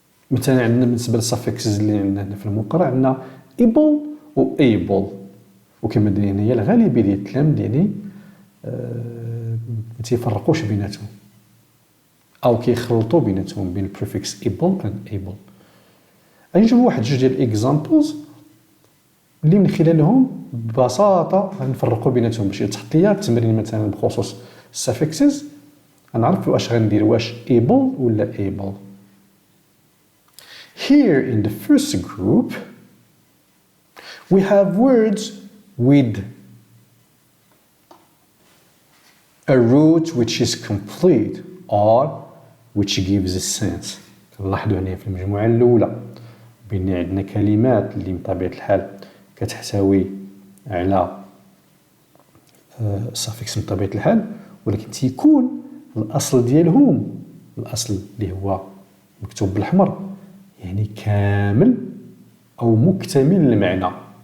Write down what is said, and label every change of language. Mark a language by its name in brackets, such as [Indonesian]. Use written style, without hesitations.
[Arabic] مثلا عندنا بالنسبة للسافكسز اللي عندنا هنا في المقرأ عندنا able و able, وكما درنا هي الغالبية ديال التلاميذ يعني ما تيفرقوش بيناتهم أو كيخلطوا بيناتهم بين [English] prefix able and able. [Arabic] غنجيبوا واحد جوج ديال examples اللي من خلالهم ببساطة غنفرقوا بيناتهم باش يتحط ليا التمرين مثلا بخصوص suffixes غنعرف واش غندير واش able ولا able. [English] Here in the first group we have words with a root which is complete or which gives a sense. [Arabic] نلاحظوا هنا في المجموعة الأولى بأن عندنا كلمات اللي بطبيعة الحال كتحتوي على suffix بطبيعة الحال, ولكن تيكون الأصل ديالهم الأصل اللي هو مكتوب بالأحمر يعني كامل أو مكتمل المعنى.